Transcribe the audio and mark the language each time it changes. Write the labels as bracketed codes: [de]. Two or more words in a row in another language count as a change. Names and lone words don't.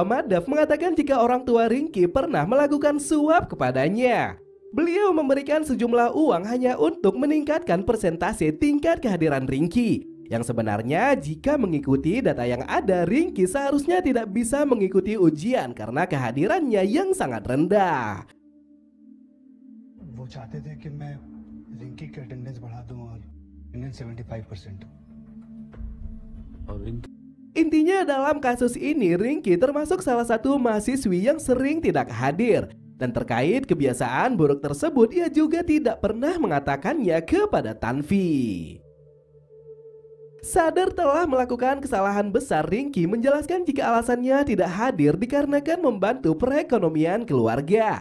[id] Madhav mengatakan jika orang tua Ringki pernah melakukan suap kepadanya. Beliau memberikan sejumlah uang hanya untuk meningkatkan persentase tingkat kehadiran Ringki. Yang sebenarnya jika mengikuti data yang ada, Ringki seharusnya tidak bisa mengikuti ujian karena kehadirannya yang sangat rendah. [hi] वो चाहते थे कि मैं रिंकी की अटेंडेंस बढ़ा दूं और 75%. [id] Intinya dalam kasus ini, Ringki termasuk salah satu mahasiswi yang sering tidak hadir. Dan terkait kebiasaan buruk tersebut, ia juga tidak pernah mengatakannya kepada Tanvi. Sadar telah melakukan kesalahan besar, Ringki menjelaskan jika alasannya tidak hadir dikarenakan membantu perekonomian keluarga.